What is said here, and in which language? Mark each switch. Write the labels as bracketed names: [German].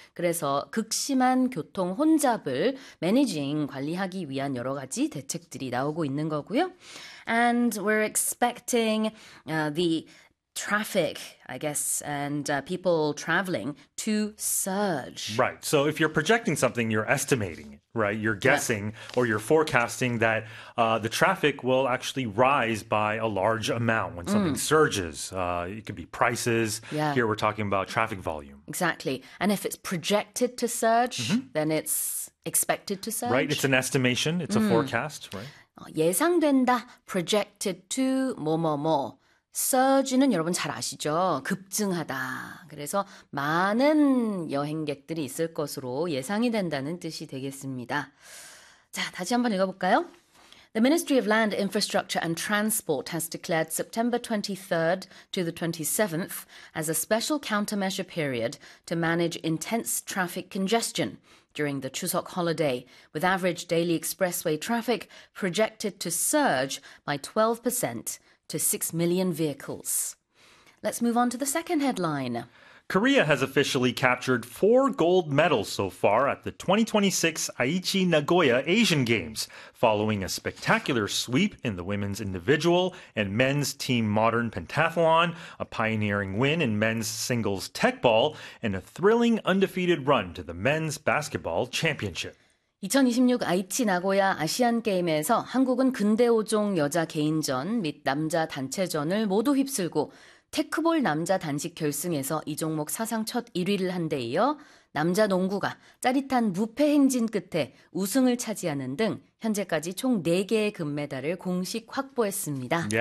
[Korean] 그래서 극심한 교통 혼잡을 managing 관리하기 위한 여러 가지 대책들이 나오고 있는 거고요. [English] And we're expecting the traffic, I guess, and people traveling to surge. Right. So if you're projecting something, you're estimating it. Right, you're guessing or you're forecasting that the traffic will actually rise by a large amount when something surges. It could be prices. Here we're talking about traffic volume. Exactly. And if it's projected to surge, then it's expected to Right, it's surge. an estimation, it's a forecast, right? [Korean] 예상된다. [English] Projected to [Korean] 뭐뭐뭐. Surge는 여러분 잘 아시죠? 급증하다. 그래서 많은 여행객들이 있을 것으로 예상이 된다는 뜻이 되겠습니다. 자, 다시 한번 읽어볼까요? [English] The Ministry of Land, Infrastructure and Transport has declared September 23rd to the 27th as a special countermeasure period to manage intense traffic congestion during the Chuseok holiday, with average daily expressway traffic projected to surge by 12%. To 6 million vehicles. Let's move on to the second headline. Korea has officially captured 4 gold medals so far at the 2026 Aichi Nagoya Asian Games, following a spectacular sweep in the women's individual and men's team modern pentathlon, a pioneering win in men's singles tekball, and a thrilling undefeated run to the men's basketball championship. [Korean] 2026 아이치 나고야 아시안 게임에서 한국은 근대 5종 여자 개인전 및 남자 단체전을 모두 휩쓸고 테크볼 남자 단식 결승에서 이 종목 사상 첫 1위를 한데 이어 남자 농구가 짜릿한 무패 행진 끝에 우승을 차지하는 등 현재까지 총 4개의 금메달을 공식 확보했습니다.